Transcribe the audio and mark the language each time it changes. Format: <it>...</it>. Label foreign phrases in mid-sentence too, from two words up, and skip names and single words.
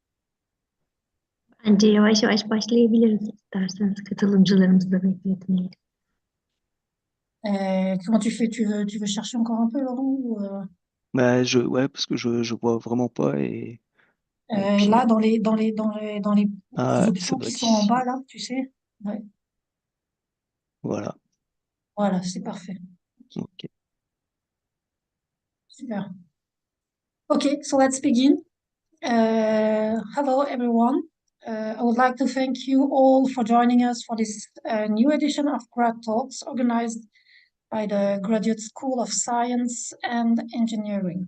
<tr>Bence yavaş yavaş başlayabiliriz isterseniz katılımcılarımızı da bekletmeyelim.</tr> <fr>Comment tu fais? Tu veux chercher encore un peu, Laurent, Bah, ouais, parce que je vois vraiment pas et puis là, dans les ça options doit qui être sont en bas, ici. là, tu sais? Ouais. Voilà. Voilà, c'est parfait. Ok. Super.</fr> <en>Okay, so let's begin. Hello, everyone. I would like to thank you all for joining us for this new edition of Grad Talks organized by the Graduate School of Science and Engineering.</en>